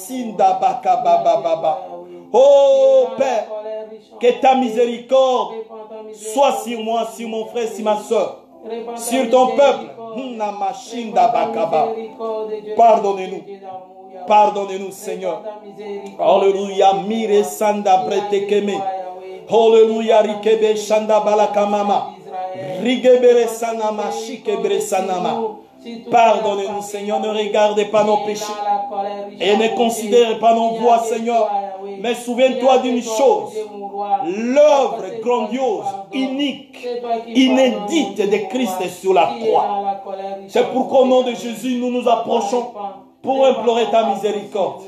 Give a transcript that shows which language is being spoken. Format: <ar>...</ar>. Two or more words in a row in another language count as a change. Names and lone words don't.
<fr>Oh Père, que ta miséricorde soit sur moi, sur mon frère, sur ma soeur, sur ton peuple. Pardonnez-nous. Pardonnez-nous, Seigneur. Alléluia. Mire sanda brete keme. Alléluia. Rikebe shanda balakamama. Rigebere sanama shikebere sanama. Pardonnez-nous, Seigneur. Ne regardez pas nos péchés et ne considérez pas nos voies, Seigneur. Mais souviens-toi d'une chose. L'œuvre grandiose, unique, inédite de Christ sur la croix. C'est pourquoi au nom de Jésus, nous nous approchons pour implorer ta miséricorde.</fr>